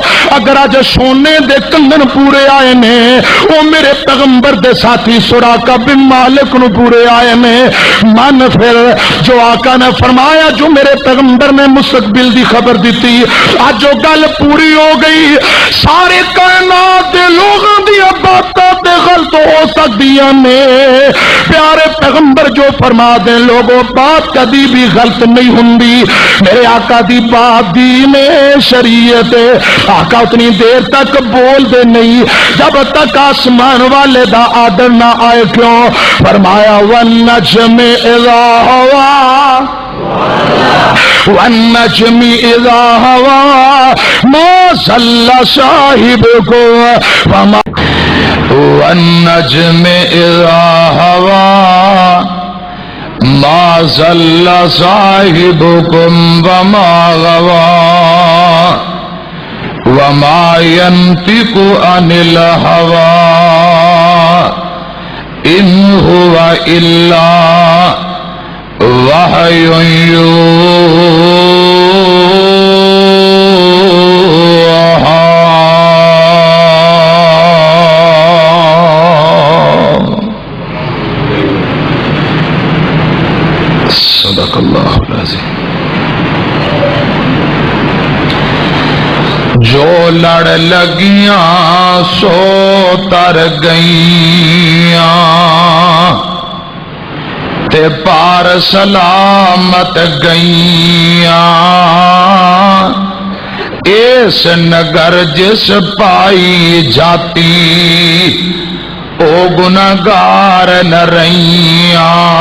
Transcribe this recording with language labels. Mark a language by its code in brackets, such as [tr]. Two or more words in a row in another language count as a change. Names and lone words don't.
[pa] اگر اج سونے دے کنگن پورے آئے نے وہ میرے پیغمبر دے ساتھی سراقہ بن مالک نو پورے آئے نے. من پھر جو آقا نے فرمایا, جو میرے پیغمبر نے مستقبل دی خبر دیتی, اج جو گل پوری ہو گئی. سارے کائنات دے لوگاں دی باتاں تے غلط ہو سکدیاں نے, پیارے پیغمبر جو فرما دے لوگوں بات کبھی بھی غلط نہیں ہوندی. میرے آقا دی بات دین شریعت, آقا اتنی دیر تک بول دے نہیں جب تک آسمان والے دا آرڈر نہ آئے. کیوں؟ [ar] فرمایا والنجم اذا ہوا والنجم اذا ہوا ما ضل صاحبكم وما والنجم اذا ہوا ما ضل صاحبكم وما غوا وما ينطق عن الهوى ان هو الا وحی یوحی. صدق اللہ العظیم. [pa] جو لڑ لگیاں سو تر گئیاں تے پار سلامت گئیاں. اس نگر جس پائی جاتی او گناہگار نہ رہیاں.